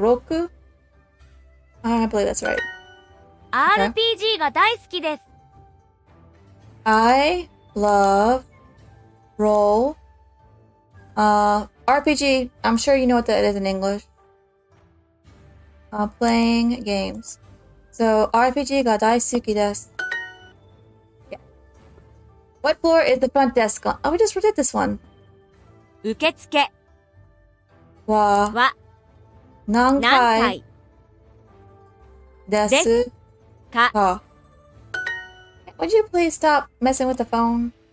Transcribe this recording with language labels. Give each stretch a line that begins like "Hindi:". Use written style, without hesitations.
English: Roku? I believe that's right.
Japanese: RPG が大好きです。
English: I love roll. RPG. I'm sure you know what that is in English. Playing games.
Japanese: So RPG が大好きです。
English: Yeah. What floor is the front desk on? Oh, we just did this one.
Japanese: 受付はは何階階ですか。か?
English: Would you please stop messing with the phone?